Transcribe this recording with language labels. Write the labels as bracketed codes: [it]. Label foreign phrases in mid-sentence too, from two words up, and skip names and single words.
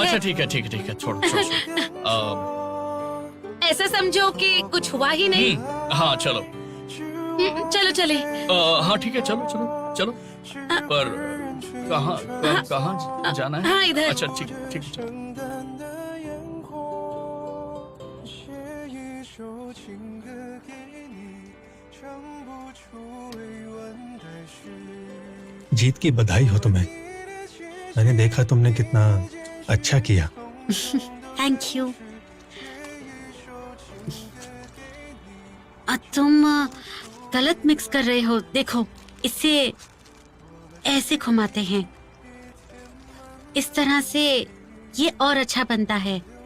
[hi] अच्छा है। ठीक है, छोड़ो। ऐसा समझो कि कुछ हुआ ही नहीं। हाँ चलो। चलो चले। हाँ ठीक है, चलो। पर कहाँ जाना है? हाँ, इधर। अच्छा ठीक है, चलो। [zh] 淡淡的烟火，写一首情歌给你，唱不出委婉的诗。 [hi] जीत की बधाई हो तुम्हें। मैंने देखा तुमने कितना अच्छा किया। [en] thank you. [hi] तुम गलत मिक्स कर रहे हो। देखो, इसे ऐसे घुमाते हैं, इस तरह से ये और अच्छा बनता है।